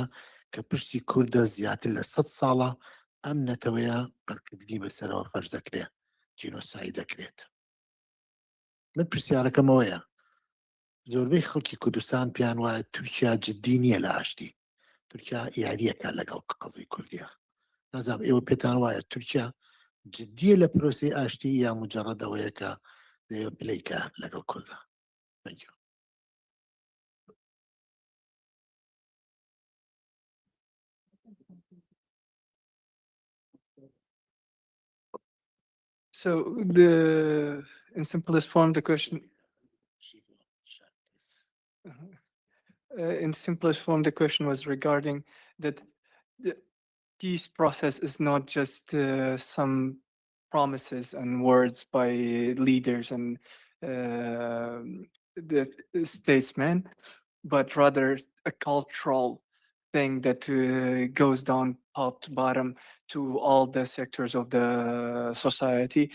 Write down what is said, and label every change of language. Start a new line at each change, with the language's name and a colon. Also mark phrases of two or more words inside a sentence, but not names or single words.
Central Kurdish: کە پرسی کووردە زیاتر لە 100 ساڵە ئەم نەتەوەیە بەرکردنی بەسەرەوە فەرز دەکرێ جینۆساید دەکرێت من پرسیارەکەمەوەیە زۆربەی خەڵکی کوردستان پیان وایە تورکیا جددی نییە لە ئاشتی تورکیا یاریەکە لەگەڵ قەزی کوردیە نازانم ئێوە پێتان وایە تورکیا جددیە لە پرۆسی ئاشتی یا مجەڕەدەوەیە کە دەیە پلەیکە لەگەڵ کوردە
English: Thank you. So in simplest form, the question. In simplest form, the question was regarding that the peace process is not just some promises and words by leaders and the statesmen, but rather a cultural thing that goes down top to bottom to all the sectors of the society.